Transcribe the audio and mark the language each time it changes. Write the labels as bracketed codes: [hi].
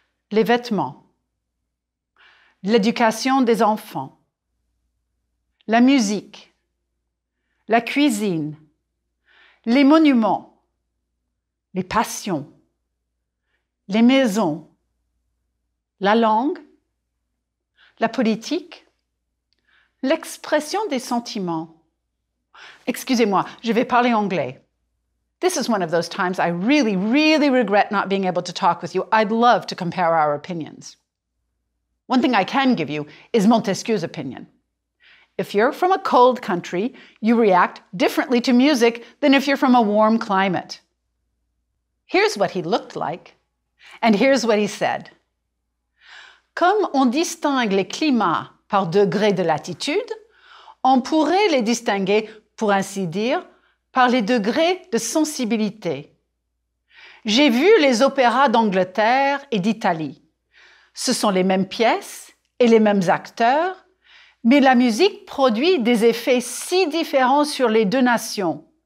[fr] Les vêtements, l'éducation des enfants, la musique, la cuisine, les monuments, les passions, les maisons, la langue, la politique, l'expression des sentiments. Excusez-moi, je vais parler anglais. [en] This is one of those times I really, really regret not being able to talk with you. I'd love to compare our opinions. One thing I can give you is Montesquieu's opinion. If you're from a cold country, you react differently to music than if you're from a warm climate. Here's what he looked like, and here's what he said. [fr] Comme on distingue les climats par degré de latitude, on pourrait les distinguer, pour ainsi dire, par les degrés de sensibilité. J'ai vu les opéras d'Angleterre et d'Italie. Ce sont les mêmes pièces et les mêmes acteurs, mais la musique produit des effets si différents sur les deux nations.